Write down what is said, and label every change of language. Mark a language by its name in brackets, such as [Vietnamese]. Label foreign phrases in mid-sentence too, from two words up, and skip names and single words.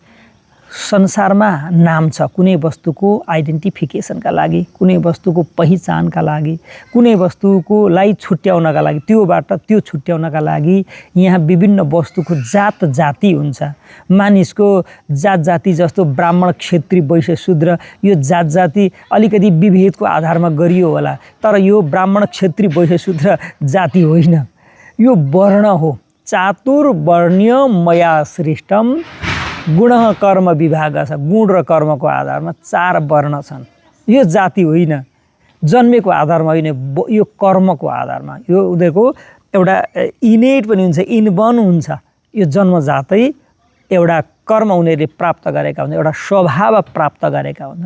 [Nepali] संसारमा नाम छ कुनै वस्तुको आइडेन्टिफिकेसनका लागि, कुनै वस्तुको पहिचानका लागि, कुनै वस्तुकोलाई छुट्याउनका लागि, त्योबाट त्यो छुट्याउनका लागि यहाँ विभिन्न वस्तुको जात जाति हुन्छ। मानिसको जात जाति जस्तो ब्राह्मण, क्षेत्री, वैश्य, शूद्र, यो जात जाति अलिकति विभेदको आधारमा गरियो होला, तर यो ब्राह्मण, क्षेत्री, वैश्य, शूद्र जाति होइन, यो वर्ण हो। [Sanskrit] चातुर्वर्ण्य मया सृष्टम गुण कर्म विभाग छ। [Nepali] गुण र कर्मको आधारमा 4 वर्ण छन्। यो जाति होइन, जन्मेको आधारमा होइन, यो कर्मको आधारमा। यो उनीहरूको एउटा इनेट पनि हुन्छ, इनबर्न हुन्छ। यो जन्मजातै एउटा कर्म उनीहरूले प्राप्त गरेका हुन्छन्, एउटा स्वभाव प्राप्त गरेका हुन्छन्।